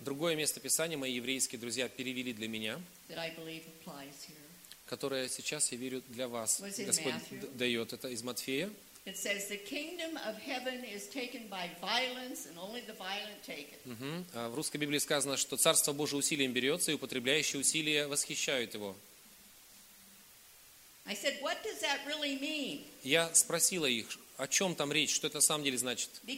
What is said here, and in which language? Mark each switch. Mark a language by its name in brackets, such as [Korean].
[Russian] Другое место писания мои еврейские друзья перевели для меня. [English] That I believe applies here. [Russian] Которое сейчас я верю для вас. Господь дает это из Матфея. [English] It says the kingdom of heaven is taken by violence and only the violent take it. [Russian] А в русской Библии сказано, что царство Божие усилием берется и употребляющие усилия восхищают его. [English] I said, what does that really mean? [Russian] Я спросила их. О чем там речь? Что это на самом деле значит?